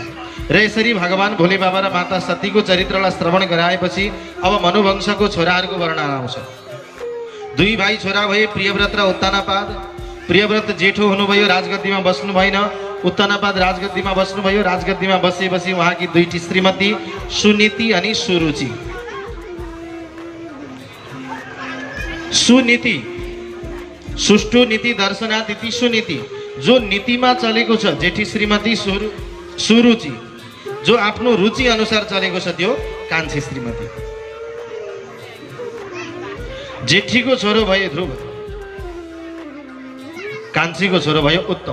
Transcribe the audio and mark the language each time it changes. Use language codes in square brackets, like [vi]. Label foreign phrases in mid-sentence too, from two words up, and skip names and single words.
[ne] र यसरी भगवान भोले बाबा र माता सतीको चरित्रलाई श्रवण गराएपछि अब मनुवंशको छोराहरूको वर्णन आउँछ। 2 भाइ छोरा भए, प्रियव्रत र उत्तानपाद। प्रियव्रत जेठो हुनुभयो, राजगद्दीमा बस्नु भएन। उत्तानपाद राजगद्दीमा बस्नुभयो। राजगद्दीमा बसेपछि उहाँकी 2टी श्रीमती सुनीति अनि सुरुचि। [sa] सुनीति, सुष्टु नीति दर्शनात् इति सुनीति, [ne] जो नीतिमा चलेको छ। जेठी श्रीमती सुरुचि, जो आफ्नो रुचि अनुसार चलेको छ, त्यो कान्छी श्रीमती। जेठीको छोरो भयो ध्रुव, कान्छीको छोरो भयो उत्तम।